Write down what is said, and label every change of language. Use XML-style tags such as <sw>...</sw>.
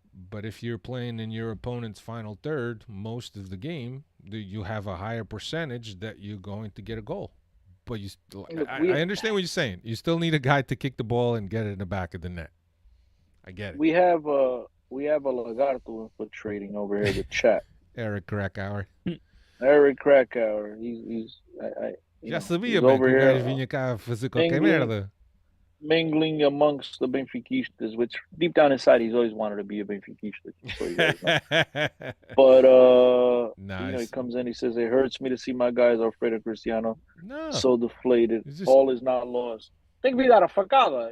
<en>But if you're playing in your opponent's final third most of the game, you have a higher percentage that you're going to get a goal. But I understand what you're saying. You still need a guy to kick the ball and get it in the back of the net. I get it. We have a Lagarto infiltrating over here, the chat. Eric Krakauer. Eric Krakauer. He's</en> <pt>Já sabia, bem, que o gajo vinha cá fazer qualquer merda.</pt> <en>Mingling amongst the Benfiquistas, which deep down inside he's always wanted to be a Benfiquista. So you guys know. But nice. He comes in, he says, it hurts me to see my guys Alfredo Cristiano so deflated. Just... All is not lost. Think we got a facada.</en>